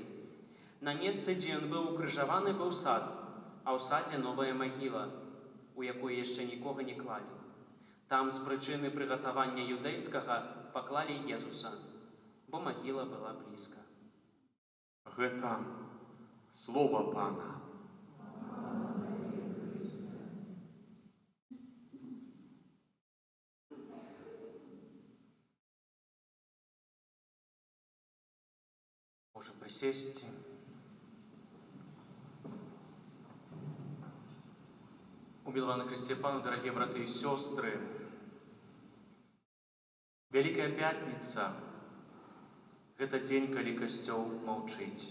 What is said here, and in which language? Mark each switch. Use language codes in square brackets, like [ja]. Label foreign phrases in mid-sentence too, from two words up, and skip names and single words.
[be] На месцы, дзе ён быў укрыжаваны, быў сад, а ў садзе новая магіла, у якой яшчэ нікога не клалі. Там з прычыны прыгатавання юдэйскага паклалі Езуса, бо магіла была блізка. Гэта слова Пана. [ru] Можем присесть. Умилованный Христе Пану, дорогие братья и сестры, Великая Пятница – это день, когда костел молчит.